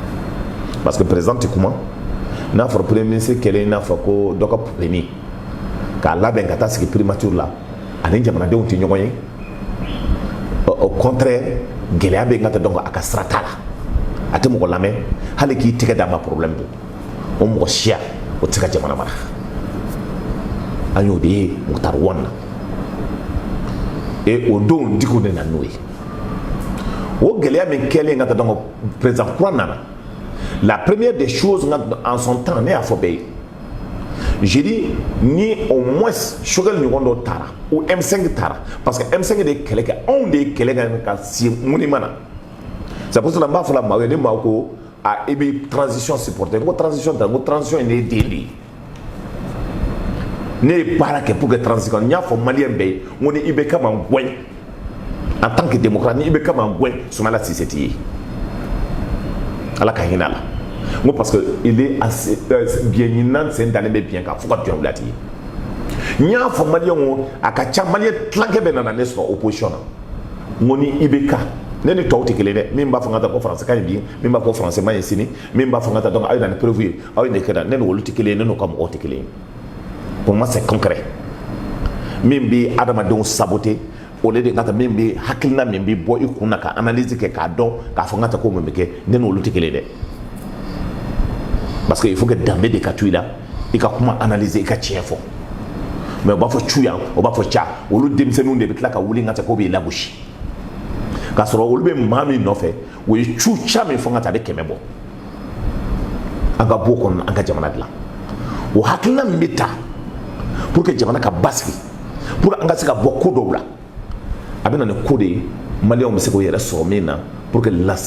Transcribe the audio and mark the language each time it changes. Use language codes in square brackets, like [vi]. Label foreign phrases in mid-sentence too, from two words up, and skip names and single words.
[bm] que président tɛ kuma n'a fɔra [fr] premier ministre [bm] kɛlen i n'a fɔ ko dɔ ka polémique k'a labɛn ka taa sigi primature la ani jamanadenw tɛ ɲɔgɔn ye [fr] au contraire [bm] gɛlɛya bɛ n ka taa donc a ka sira t'a la a tɛ mɔgɔ lamɛn hali k'i tɛgɛ d'a ma problème don o mɔgɔ siya o tɛ se ka jamana mara an y'o de ye Mukutari 1 na et o don Diko de nana n'o ye o gɛlɛya min kɛlen ka taa donc président kura nana [fr] la première des choses en son temps [bm] ne y'a fɔ bɛɛ ye [fr] je dis [bm] ni au moins Choguel ɲɔgɔn dɔ taara ou M5 taara parce que M5 de ye kɛlɛ kɛ anw de ye kɛlɛ kɛ ka si monument na [fr] c'est pour cela [bm] n b'a fɔ la maaw ye ne maaw ko i bɛ transition supporter n ko transition tɛ n ko transition ye ne den de ye ne ye baara kɛ [fr] pour que [bm] transition n y'a fɔ maliyɛn bɛɛ ye n ko ni IBK ma gɔn [fr] en tant que démocrate [bm] ni IBK ma gɔn Soumaïla Cissé t'i ye ala ka hinɛ a la n ko [fr] parce que il est assez bien [bm] ɲinan sen dalen bɛ bien kan fo ka jɔn wulati ye n y'a fɔ maliyɛn ko a ka ca maliyɛn tilankɛ bɛ nana ne sɔrɔ opposition na n ko ni IBK ne ni tɔw tɛ kelen dɛ min b'a fɔ n ka taa ko faransi ka ɲi bi min b'a fɔ français ma ɲi sini min b'a fɔ n ka taa donc aw ye na ni preuve ye aw ye nin kɛ ne ni olu tɛ kelen ye ne n'u ka mɔgɔw tɛ kelen ye [fr] pour moi c'est concret [bm] min bɛ adamadenw saboter o de ka taa min bɛ hakilina min bɛ bɔ i kun na ka analyse kɛ k'a dɔn k'a fɔ n ka taa ko mun bɛ kɛ ne n'olu tɛ kelen dɛ [fr] parce que il faut que [bm] danbe de ka to i la i ka kuma analyse i ka tiɲɛ fɔ mais o b'a fɔ cu yan o b'a fɔ ca olu denmisɛnninw de bɛ tila ka wuli n ka taa k'o b'i lagosi k'a sɔrɔ olu bɛ maa min nɔfɛ o ye cu ca min fɔ n ka taa a bɛ 100 bɔ an ka bɔ o kɔnɔ an ka jamana dilan o hakilina min bɛ ta [fr] pour que [bm] jamana ka basigi [fr] pour que [bm] an ka se ka bɔ ko dɔw la a bɛ na ni ko de ye maliyɛnw bɛ se k'o yɛrɛ sɔrɔ min na [fr] pour que